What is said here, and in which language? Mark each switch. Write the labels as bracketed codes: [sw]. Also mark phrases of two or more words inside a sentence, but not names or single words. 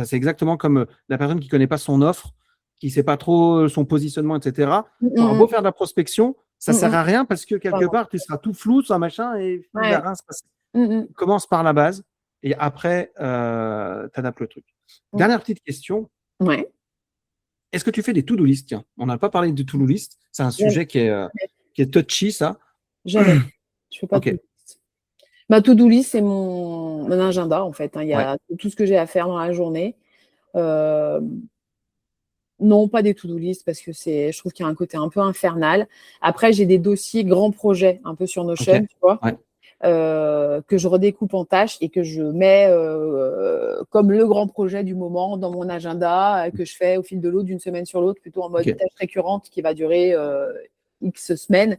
[fr] C'est exactement comme la personne qui connaît pas son offre, qui sait pas trop son positionnement, etc. Tu auras beau faire de la prospection, ça sert à rien parce que quelque part, tu seras tout flou sur un machin et il va rien se passer. Commence par la base et après, tu adaptes le truc. Dernière petite question. Est-ce que tu fais des [en] to-do list? [fr] Tiens, on n'a pas parlé de [en] to-do list. [fr] C'est un sujet qui est touchy, ça. Jamais. Je fais pas de [en] to-do list. [fr] Ma [en] to-do list, [fr] c'est mon agenda, en fait. Il y a tout ce que j'ai à faire dans la journée. Non, pas des [en] to-do list [fr] parce que je trouve qu'il y a un côté un peu infernal. Après, j'ai des dossiers grands projets un peu sur Notion, tu vois, que je redécoupe en tâches et que je mets comme le grand projet du moment dans mon agenda que je fais au fil de l'eau d'une semaine sur l'autre, plutôt en mode tâche récurrente qui va durer X semaines.